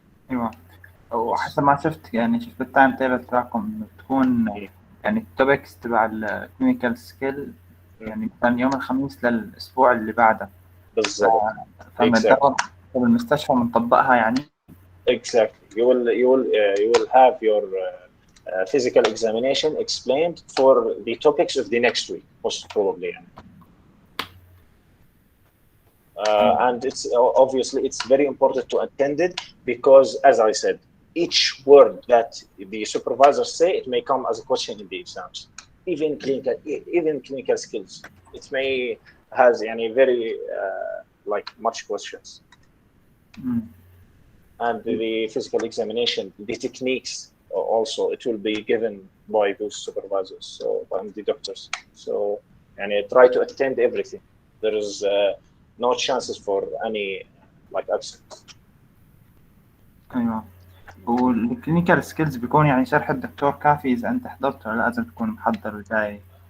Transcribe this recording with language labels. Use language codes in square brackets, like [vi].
[ar] ايوه وحسب ما شفت يعني شفت التايم تيبل تبعكم بتكون يعني التوبكس تبع الكلينيكال سكيل يعني مثلا يوم الخميس للاسبوع اللي بعده بالضبط. فبندور بالمستشفى بنطبقها يعني. [en] Exactly. You will have your physical examination explained for the topics of the next week, most probably. And it's obviously it's very important to attend it because, as I said, each word that the supervisors say, it may come as a question in the exams. Even clinical skills, it may has very like much questions. And the physical examination, the techniques also, it will be given by those supervisors, so by the doctors. So, and try to attend everything. There is no chances for any like absence. [ar] ايوه والكلينيكال سكيلز بيكون يعني شرح الدكتور كافي اذا انت حضرت ولا لازم تكون محضر وجاي؟